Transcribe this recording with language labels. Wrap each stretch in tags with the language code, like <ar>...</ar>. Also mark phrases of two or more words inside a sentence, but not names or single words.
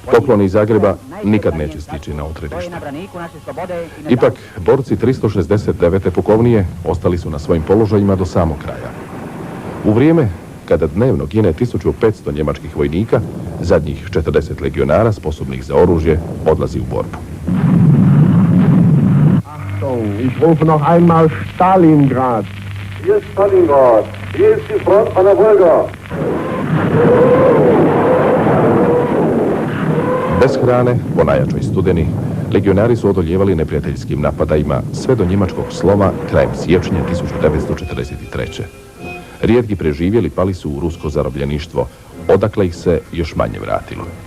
<hr>Pokloni iz Zagreba nikad neće stići na odredište. Ipak, borci 369. pukovnije ostali su na svojim položajima do samog kraja. U vrijeme kada dnevno gine 1500 njemačkih vojnika, zadnjih 40 legionara sposobnih za oružje odlazi u borbu.</hr> <de>Achtung, ich rufe noch einmal Stalingrad. Hier ist Stalingrad. Hier ist die Front an der Wolga.</de> <hr>Bez hrane, po najjačoj studeni, legionari su odoljevali neprijateljskim napadajima sve do njemačkog sloma krajem siječnja 1943. Rijetki preživjeli pali su u rusko zarobljeništvo, odakle ih se još manje vratilo.</hr>